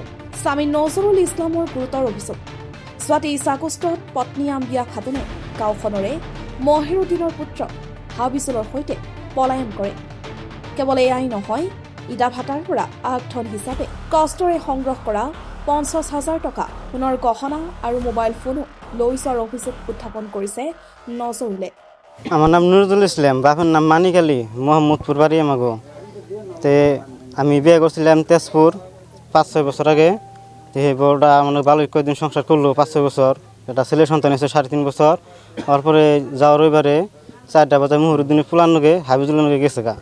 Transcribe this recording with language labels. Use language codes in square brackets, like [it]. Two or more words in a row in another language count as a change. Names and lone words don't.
[as] স্বামী নজৰুল ইছলামৰ গুৰুতৰ অভিযোগ, যোৱা 23 আগষ্টত পত্নী আম্বিয়া খাতুনে গাঁওখনৰে মহিৰুদ্দিনৰ পুত্ৰ হাবিজুলৰ সৈতে পলায়ন কৰে। কেৱল এয়াই নহয়, ইটা ভাটাৰ পৰা আগধন হিচাপে কষ্টৰে সংগ্ৰহ কৰা 50,000 টকা, সোণৰ গহনা আৰু মোবাইল ফোনো লৈ যোৱাৰ অভিযোগ উত্থাপন কৰিছে নজৰুলে। [bn] আমার নাম নুরুল ইসলাম, বাপের নাম মানিক আলী, মোহাম্মদপুর বাড়ি আমাগো। তে আমি বিয়ে করছিলাম তেজপুর 5-6 বছর আগে। সেই বড়টা মানে ভালো কয়েকদিন সংসার করলো 5-6 বছর। এটা ছেলে সন্তান এসে 3.5 বছর। তারপরে যাওয়ার রবিবারে 4টা বাজার মহিরুদ্দিনের ফুলার নগে হাবিজুলের নগে গেছে গা।